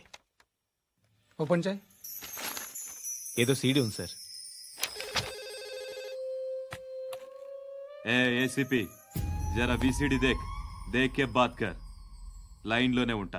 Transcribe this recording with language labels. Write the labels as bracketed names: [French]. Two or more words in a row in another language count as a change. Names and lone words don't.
[Telugu] ఓపెన్ చేయి. ఏదో సీడీ ఉంది సార్. [Hindi] एसीपी ज़रा वीसीडी देख, देख के बात कर. [Telugu] లైన్ లోనే ఉంటా.